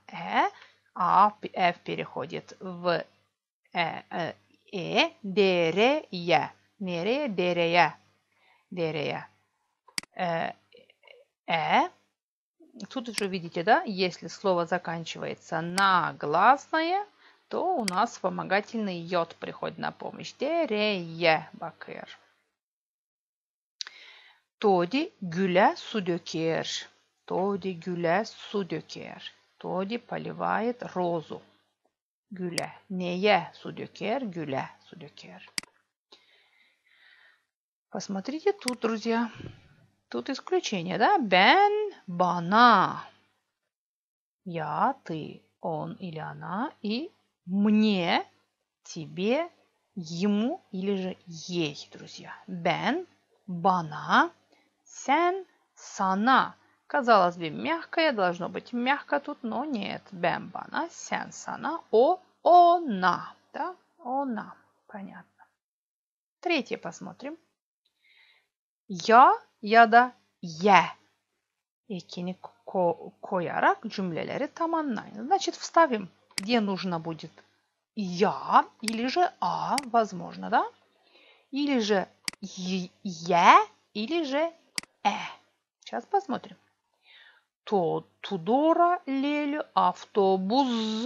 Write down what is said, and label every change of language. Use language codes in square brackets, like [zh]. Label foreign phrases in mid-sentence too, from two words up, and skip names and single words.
[ru] А F переходит в Дерея. Нерея, дерея. Дерея. Тут уже видите, да, если слово заканчивается на гласное, то у нас вспомогательный йод приходит на помощь. [tr] Dereye bakır. Todi güle su döker. Тоди güle su döker. [ru] Тоди поливает розу. [tr] Güle. Neye su döker? Güle su döker. [ru] Посмотрите тут, друзья. Тут исключение, да? [tr] Ben, bana. [ru] Я, ты, он или она. И мне, тебе, ему или же ей, друзья. [tr] Ben, bana. Sen, sana. [ru] Казалось бы, мягкое, должно быть мягко тут, но нет. [tr] Ben, bana, sen, sana, [ru] она. Да? Она. Понятно. Третье посмотрим. [tr] Ya da ye ekini koyarak cümleleri tamamlayın. [ru] Значит, вставим, где нужно будет я или же возможно, да? Или же е, или же Сейчас посмотрим. Тудора лелю автобус.